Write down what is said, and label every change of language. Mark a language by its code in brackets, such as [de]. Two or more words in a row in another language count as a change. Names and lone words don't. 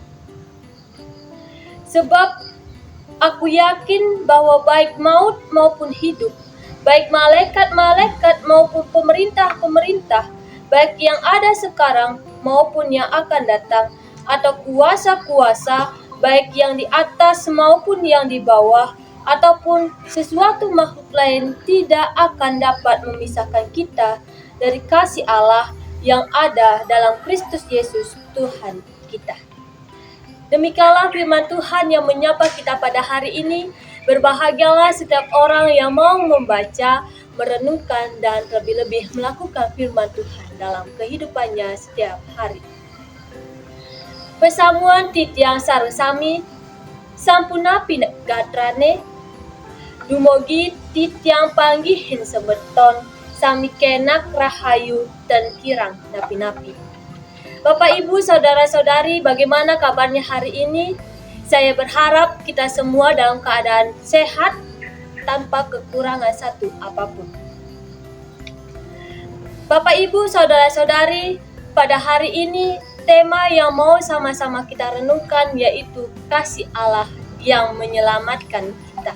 [id] Sebab aku yakin bahwa baik maut maupun hidup, baik malaikat-malaikat maupun pemerintah-pemerintah, baik yang ada sekarang maupun yang akan datang, atau kuasa-kuasa, baik yang di atas maupun yang di bawah, ataupun sesuatu makhluk lain tidak akan dapat memisahkan kita dari kasih Allah yang ada dalam Kristus Yesus Tuhan kita. Demikianlah firman Tuhan yang menyapa kita pada hari ini. Berbahagialah setiap orang yang mau membaca, merenungkan, dan terlebih-lebih melakukan firman Tuhan dalam kehidupannya setiap hari. [ban] Pesamuan titiang sarusami, sampunapi gatrane, dumogi titiang panggihin sebeton, sami kenak rahayu dan kirang napi-napi. [id] Bapak, Ibu, Saudara-saudari, bagaimana kabarnya hari ini? Saya berharap kita semua dalam keadaan sehat tanpa kekurangan satu apapun. Bapak, Ibu, Saudara-saudari, pada hari ini tema yang mau sama-sama kita renungkan yaitu kasih Allah yang menyelamatkan kita.